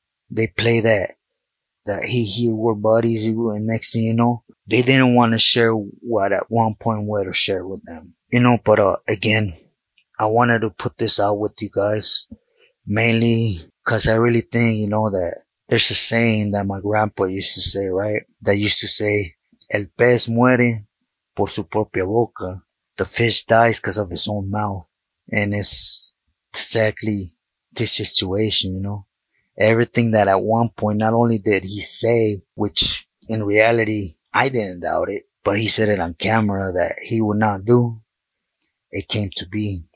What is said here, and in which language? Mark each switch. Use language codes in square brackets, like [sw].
[en] They play that he were buddies, and next thing you know, they didn't want to share what at one point were to share with them. But again, I wanted to put this out with you guys, mainly because I really think, that there's a saying that my grandpa used to say, right? That used to say, [es] el pez muere por su propia boca. [en] The fish dies because of his own mouth. And it's exactly this situation. Everything that at one point, not only did he say, which in reality, I didn't doubt it, but he said it on camera that he would not do, it came to be.